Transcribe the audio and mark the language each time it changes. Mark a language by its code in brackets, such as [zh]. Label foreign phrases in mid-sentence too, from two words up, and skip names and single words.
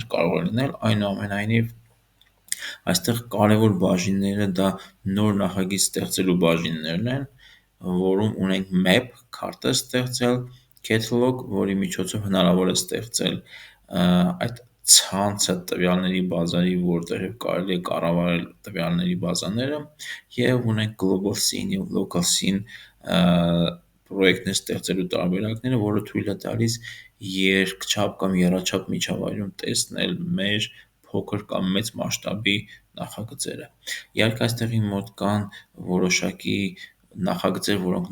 [hy] կարող է լինել, այնուամենայնիվ այստեղ կարևոր բաժինները դա նոր նախագիծ ստեղծելու բաժիններն են, որում ունենք map, քարտը ստեղծել, catalog, որի միջոցով հնարավոր է ստեղծել այդ ցանցը տվյալների բազայի, որտեղև կարելի է կառավարել տվյալների բազաները, և ունենք [en] global scene [hy] և [en] local scene [hy] պրոյեկտներ ստեղծելու տարբերակները, որը թույլ է տալիս երկչափ կամ եռաչափ միջավայրում տեսնել մեր փոքր կամ մեծ մասշտաբի նախագծերը։ Իհարկե, այստեղ իմ մոտ կան որոշակի նախագծեր, որոնք